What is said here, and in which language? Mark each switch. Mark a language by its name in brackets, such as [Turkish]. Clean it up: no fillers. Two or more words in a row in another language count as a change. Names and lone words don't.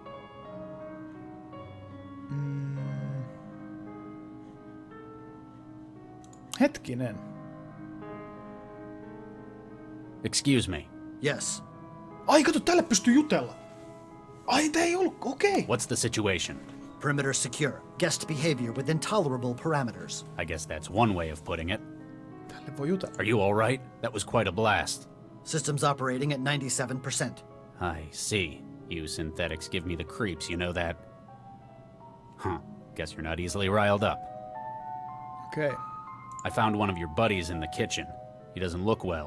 [Finnish] Hetkinen. [English] Excuse me. Yes. [Finnish] Ai kato, tälle pystyy jutella. Ai, tää ei ollut, okei. [English] What's the situation? Perimeter secure. Guest behavior within tolerable parameters. I guess that's one way of putting it. [Finnish] Tälle voi jutella. [English] Are you all right? That was quite a blast. Systems operating at 97%. I see. You synthetics give me the creeps, you know that? Huh. Guess you're not easily riled up. Okay. I found one of your buddies in the kitchen. He doesn't look well.